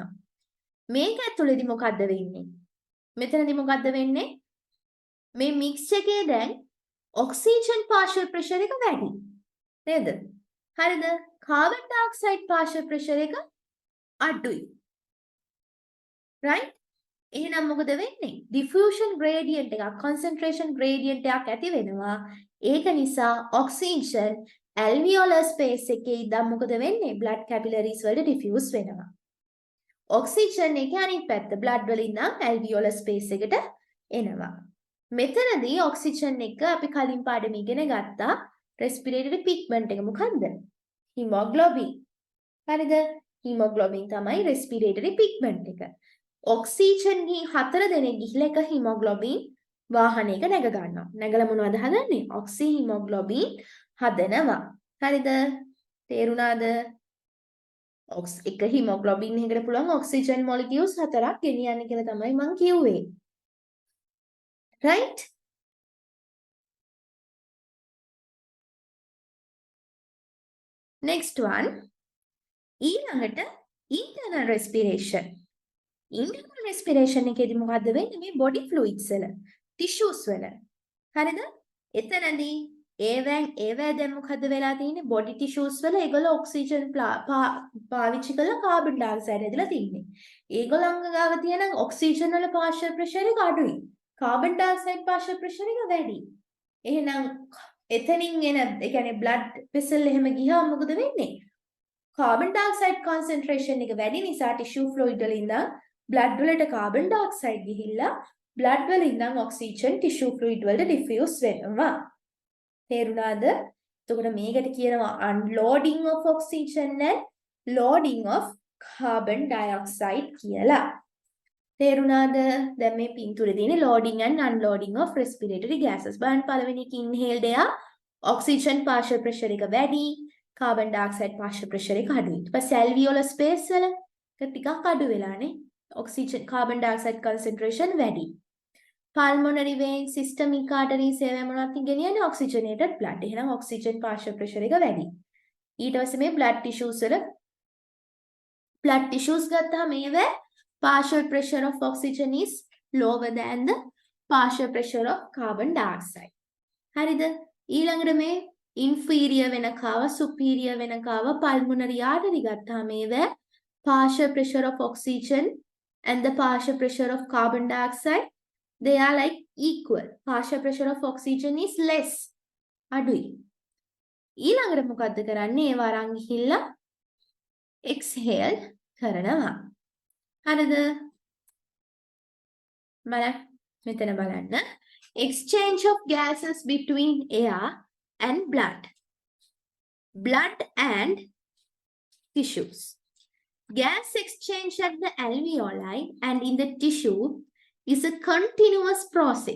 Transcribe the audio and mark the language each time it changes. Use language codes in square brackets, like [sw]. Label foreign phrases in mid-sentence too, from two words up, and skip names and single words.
[si] මේක ඇතුළේදී මොකද්ද වෙන්නේ? මෙතනදී මොකද්ද වෙන්නේ? මේ mix එකේ දැන් [en] oxygen partial pressure [si] එක වැඩි. නේද? හරිද? [en] carbon dioxide partial pressure [si] එක අඩුයි. right? එහෙනම් මොකද වෙන්නේ? [en] diffusion gradient [si] එකක් [en] concentration gradient [si] එකක් ඇති වෙනවා. ඒක නිසා oxygen [en] alveolar space [si] එකේ ඉඳන් මොකද වෙන්නේ? [en] blood capillaries [si] වලට diffuse වෙනවා. oxygen එකේ අනිත් පැත්ත blood වලින් නම් [en] alveolar space [si] එකට එනවා. මෙතනදී oxygen එක අපි කලින් පාඩමේ ඉගෙන ගත්තා [en] respiratory pigment [si] එක මොකන්ද? hemoglobin. හරිද? hemoglobin තමයි [en] respiratory pigment [si] එක. ඔක්සිජන් ගිහින් 4 දෙනෙක් ගිහිල්ලා එක හිමොග්ලොබින් වාහනයක නැග ගන්නවා. නැගලා මොනවද හදන්නේ? ඔක්සි හිමොග්ලොබින් හදනවා. හරිද? තේරුණාද? එක හිමොග්ලොබින් එකකට පුළුවන් ඔක්සිජන් මොලිකියුල්ස් 4ක් ගෙනියන්න කියලා තමයි මම කිව්වේ. [en] right? next one [si] ඊළඟට [en] internal respiration. internal respiration [si] එකේදී මොකද්ද වෙන්නේ? මේ [en] body fluids [si] වල tissues වල. හරිද? එතනදී ඒවැ දැන් මොකද්ද වෙලා තියෙන්නේ? [en] body tissues [si] වල ඒගොල්ලෝ ඔක්සිජන් පාවිච්චි කරලා කාබන් ඩයොක්සයිඩ් ඇදලා තින්නේ. ඒගොල්ලන්ග ගාව තියෙන ඔක්සිජන් වල [en] partial pressure [si] එක අඩුයි. කාබන් ඩයොක්සයිඩ් [en] partial pressure [si] එක වැඩි. එහෙනම් එතනින් එන ඒ කියන්නේ [en] blood vessel [si] එහෙම ගියාම මොකද වෙන්නේ? කාබන් ඩයොක්සයිඩ් concentration එක වැඩි නිසා [en] tissue fluid [si] වල ඉඳන් blood වලට කාබන් ඩයොක්සයිඩ් ගිහිල්ලා blood වල ඉඳන් ඔක්සිජන් [en] tissue fluid [si] වලට diffuse වෙනවා. තේරුණාද? එතකොට මේකට කියනවා [en] unloading of oxygen and loading of carbon dioxide [si] කියලා. තේරුණාද? දැන් මේ පින්තූරේ තියෙන්නේ [en] loading and unloading of respiratory gases. [si] බලන්න පළවෙනි එක [en] inhaled air oxygen partial pressure [si] එක වැඩි, [en] carbon dioxide partial pressure [si] එක අඩුයි. ඊට පස්සේ [en] alveolar space [si] වල ටිකක් අඩු වෙලානේ. [en] oxygen carbon dioxide concentration වැඩි. pulmonary vein systemic arteries [si] ඒවා මොනවද ගෙනියන්නේ? [en] oxygenated blood. එහෙනම් oxygen partial pressure [si] එක වැඩි. ඊට පස්සේ මේ [en] blood tissues වල blood tissues [si] ගත්තාම මේවා [en] partial pressure of oxygen is lower than the partial pressure of carbon dioxide. [si] හරිද? ඊළඟට මේ [en] inferior වෙනකාව superior වෙනකාව pulmonary artery [si] ගත්තාම මේවා [en] partial pressure of oxygen and the partial pressure of carbon dioxide they are like equal. Partial pressure of oxygen is less. [si] අඩුයි. ඊළඟට මොකද්ද කරන්නේ? ඒව අරන් ගිහිල්ලා exhale කරනවා. හරිද? මෙතන බලන්න. [en] Exchange of gases between air and blood. Blood and tissues. Gas exchange at the alveoli and in the tissue is a continuous process.